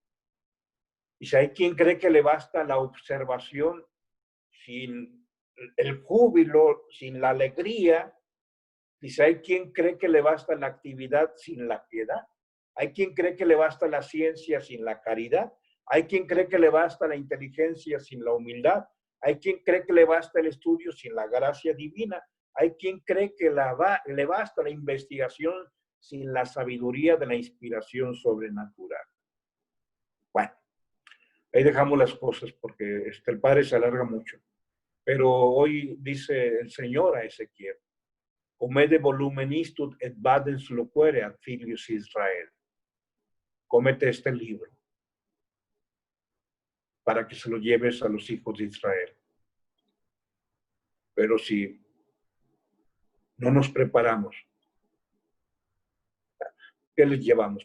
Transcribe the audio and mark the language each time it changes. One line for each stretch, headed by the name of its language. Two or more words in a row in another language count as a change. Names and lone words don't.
Spanish: Y si hay quien cree que le basta la observación sin el júbilo, sin la alegría, y si hay quien cree que le basta la actividad sin la piedad, hay quien cree que le basta la ciencia sin la caridad, hay quien cree que le basta la inteligencia sin la humildad, hay quien cree que le basta el estudio sin la gracia divina, hay quien cree que le basta la investigación sin la sabiduría de la inspiración sobrenatural. Bueno, ahí dejamos las cosas porque el Padre se alarga mucho. Pero hoy dice el Señor a Ezequiel,
Latin: comede volumen istut et vadens loquere ad filius Israel.
Spanish: Cómete este libro para que se lo lleves a los hijos de Israel. Pero si no nos preparamos, ¿qué les llevamos?